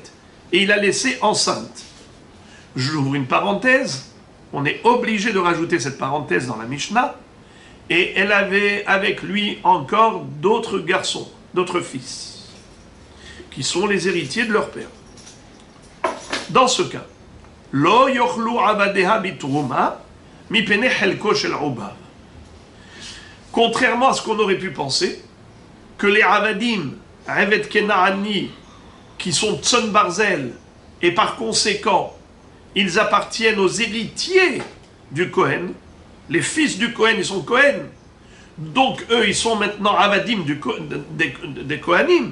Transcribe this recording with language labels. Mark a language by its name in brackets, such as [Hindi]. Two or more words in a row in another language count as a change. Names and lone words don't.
[French] Et il a laissé enceinte. J'ouvre une parenthèse. On est obligé de rajouter cette parenthèse dans la Mishnah. Et elle avait avec lui encore d'autres garçons, d'autres fils, qui sont les héritiers de leur père. Dans ce cas, [Hebrew] לא יאכלו עבדיה בתרומה מפני חלקו של עובר. [French] Contrairement à ce qu'on aurait pu penser, que les avadim, [Hebrew] עבד כנעני, [French] qui sont [Hebrew] צאן ברזל, [French] et par conséquent, ils appartiennent aux héritiers du Kohen. Les fils du Kohen, ils sont Kohen. Donc, eux, ils sont maintenant avadim des Kohanim.